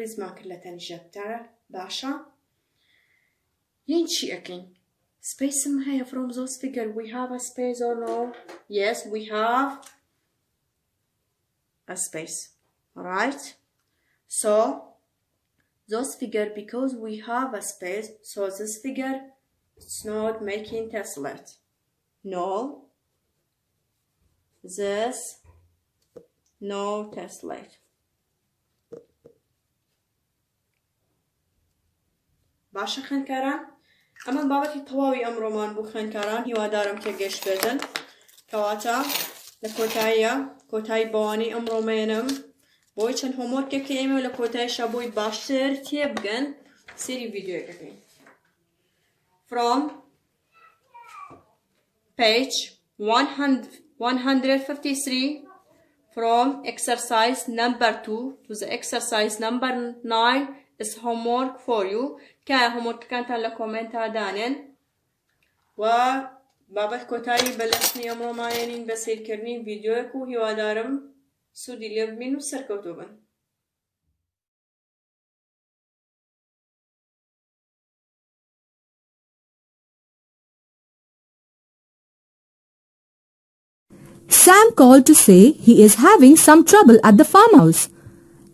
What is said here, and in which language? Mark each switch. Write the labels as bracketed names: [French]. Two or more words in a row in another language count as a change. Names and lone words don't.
[Central Kurdish] ڕیزمان کرد لە تەنیژەکتە باشە یین چی ئەکەین سپیسم هەیە [English] from those figure we have a space or no yes we have a space right so those figure because we have a space so this figure it's not making tessellate no this no tessellate [Central Kurdish] باشە خوێندکاران ئەمە بابەتی تەواوی ئەمڕۆمان بوو خوێندکاران هیوادارم تێگەشت بێتن کەواتە لە کۆتایی بەوانەی ئەمڕۆمێنم بۆی چەند هۆمۆرکێکە ئێمە لە کۆتاییشە بۆی باشتر تێبگەن سێری ڤیدیۆیەکەکەین from [English] page 153 from exercise number 2 to the exercise number 9 is homework for you [Central Kurdish] کە هۆمۆرکەکانتان لە کۆمنتە دانێن و بابەت کۆتایی بەلەسنی ئەمڕۆمانێنین بە سیرکردنی ڤیدیۆیەک و هیوادارم سوودی لێ ببین و سەرکەوتوو بن [English] Sam called to say he is having some trouble at the farmhouse.